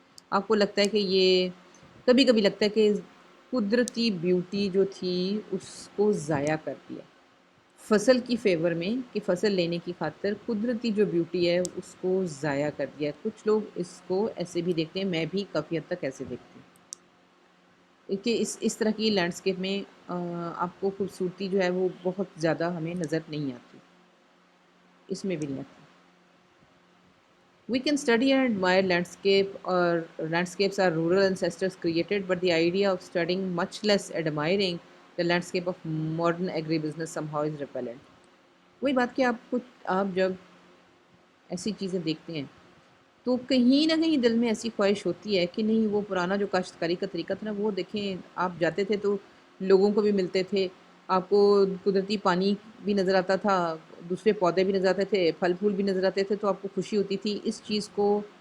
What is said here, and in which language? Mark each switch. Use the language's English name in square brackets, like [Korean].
[Urdu] آپ کو لگتا ہے کہ یہ کبھی کبھی لگتا ہے کہ قدرتی بیوٹی جو تھی اس کو ضائع کر دیا فصل کی فیور میں کہ فصل لینے کی خاطر قدرتی جو بیوٹی ہے اس کو ضائع کر دیا. کچھ لوگ اس کو ایسے بھی دیکھتے ہیں, میں بھی کافی حد تک ایسے دیکھتی ہوں کہ اس طرح کی لینڈسکیپ میں آپ کو خوبصورتی جو ہے وہ بہت زیادہ ہمیں نظر نہیں آتی, اس میں بھی نہیں آتی. [English] We can study and admire landscape or landscapes are rural ancestors created, but the idea of studying, much less admiring, the landscape of modern agribusiness somehow is repellent. [Urdu] وہی بات کہ آپ جب ایسی چیزیں دیکھتے ہیں تو کہیں نہ کہیں دل میں ایسی خواہش ہوتی ہے کہ نہیں وہ پرانا جو کاشتکاری کا طریقہ تھا نا وہ دیکھیں. آپ جاتے تھے تو لوگوں کو بھی ملتے تھے, آپ کو قدرتی پانی بھی نظر آتا تھا, دوسرے پودے بھی نظر آتے تھے, پھل پھول بھی نظر آتے تھے, تو آپ کو خوشی ہوتی تھی اس چیز کو.